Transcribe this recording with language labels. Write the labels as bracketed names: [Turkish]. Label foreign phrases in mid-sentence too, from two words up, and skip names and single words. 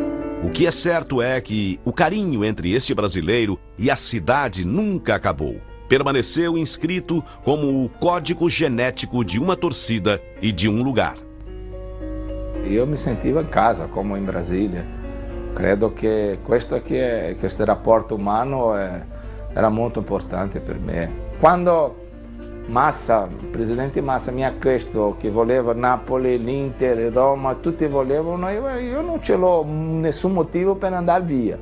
[Portuguese] O que é certo é que o carinho entre este brasileiro e a cidade nunca acabou. Permaneceu inscrito como o código genético de uma torcida e de um lugar. Eu me sentiva em casa, como em Brasília. [Italian] Credo che questo rapporto umano era molto importante per me. Quando il presidente Massa mi ha chiesto che voleva Napoli, l'Inter, Roma, tutti volevano, io non ce l'ho nessun motivo per andare via.